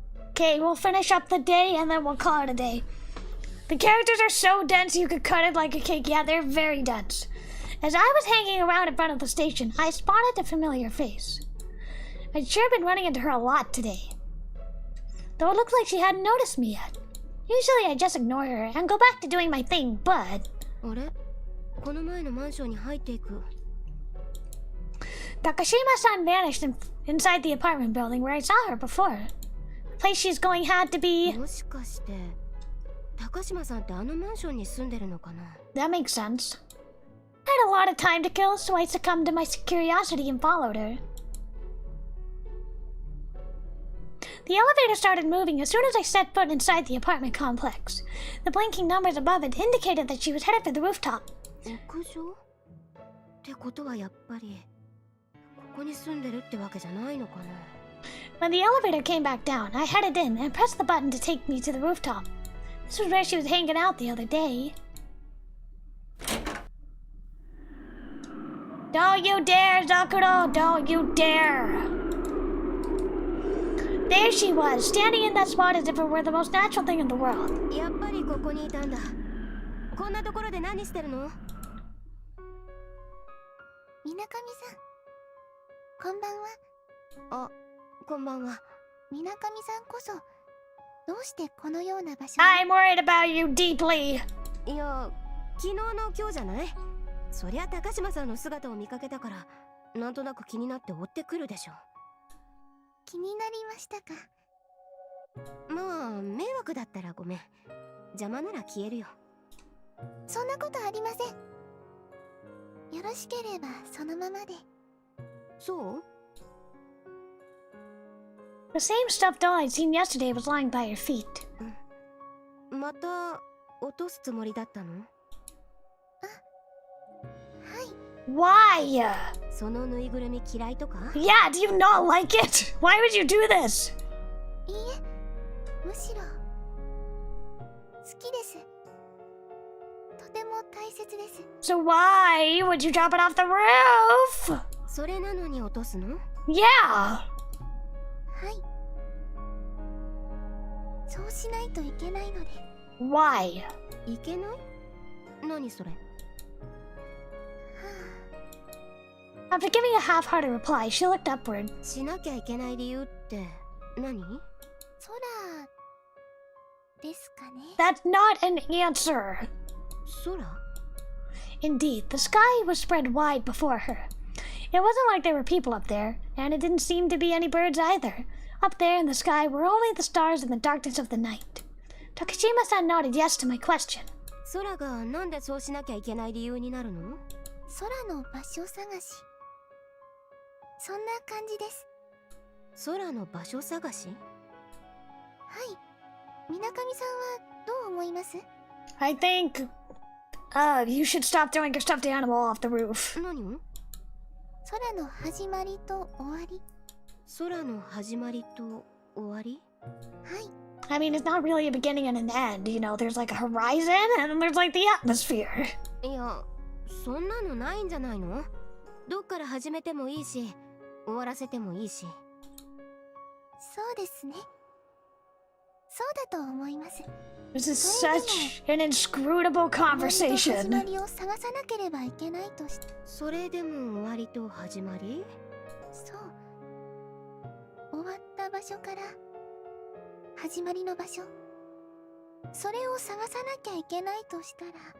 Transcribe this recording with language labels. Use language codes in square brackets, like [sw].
[en] Okay, we'll finish up the day and then we'll call it a day. The characters are so dense you could cut it like a cake. Yeah, they're very dense. As I was hanging around in front of the station, I spotted a familiar face. I'd sure been running into her a lot today. Though it looked like she hadn't noticed me yet. Usually I just ignore her and go back to doing my thing, but... [ja] あれこの前のマンションに入っていく。 [en] Takashima-san vanished inside the apartment building where I saw her before. The place she's going had to be... [ja] もしかして、高島さんってあのマンションに住んでるのかな？ [en] That makes sense. I had a lot of time to kill, so I succumbed to my curiosity and followed her. The elevator started moving as soon as I set foot inside the apartment complex. The blinking numbers above it indicated that she was headed for the rooftop. [ja] 屋上？ってことはやっぱりここに住んでるってわけじゃないのかな？ [en] When the elevator came back down, I headed in and pressed the button to take me to the rooftop. This was where she was hanging out the other day. Don't you dare, Zakuro! Don't you dare! There she was, standing in that spot as if it were the most natural thing in the world. [ja] やっぱりここにいたんだ。こんなところで何してるの？みなかみさん、こんばんは。あ、こんばんは。みなかみさんこそ、どうしてこのような場所 [en] I'm worried about you deeply. [ja] いや、昨日の今日じゃない？そりゃ高島さんの姿を見かけたから、なんとなく気になって追ってくるでしょ。気になりましたか？まあ、迷惑だったらごめん。邪魔なら消えるよ。そんなことありません。よろしければそのままで。そう？ [en] The same stuffed doll I'd seen yesterday was lying by her feet. [ja] また落とすつもりだったの？はい。 [en] Why? [ja] そのぬいぐるみ嫌いとか？ [en] Yeah, do you not like it? Why would you do this? [ja] いいえ、むしろ好きです。とても大切です。 [en] So why would you drop it off the roof? [ja] それなのに落とすの？ [en] Yeah. [ja] はい。そうしないといけないので。 [en] Why? [ja] いけない？何それ？ [en] After giving a half-hearted reply, she looked upward. [ja] しなきゃいけない理由って何？空ですかね。 [en] That's not an answer. [ja] 空？ [en] Indeed, the sky was spread wide before her. It wasn't like there were people up there, and it didn't seem to be any birds either. Up there in the sky were only the stars in the darkness of the night. Takashima-san nodded yes to my question. [ja] 空がなんでそうしなきゃいけない理由になるの？空の場所探し。そんな感じです。空の場所探し？はい。みなかみさんはどう思います？ [en] I think, you should stop throwing your stuffed animal off the roof. [ja] 何を？空の始まりと終わり。空の始まりと終わり？はい。 [en] I mean, it's not really a beginning and an end. You know, there's like a horizon, and then there's like the atmosphere. [ja] いや、そんなのないんじゃないの？どっから始めてもいいし、終わらせてもいいし。そうですね。そうだと思います。 [en] This is such an inscrutable [ja] 終わりと始ま [en] conversation. [ja] りを探さなければいけないとして。それでも終わりと始まり？そう。終わった場所から始まりの場所。それを探さなきゃいけないとしたら。